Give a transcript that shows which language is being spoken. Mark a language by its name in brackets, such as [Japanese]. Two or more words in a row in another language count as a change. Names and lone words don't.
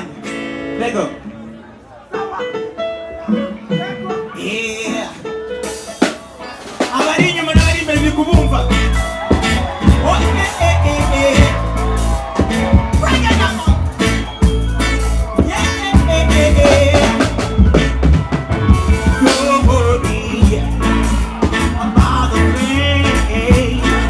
[English] Let go. Yeah. [Kinyarwanda] Abari inyuma n'abari imbere biri kubumva. [English] Bring it up. Yeah. Don't worry about the rain.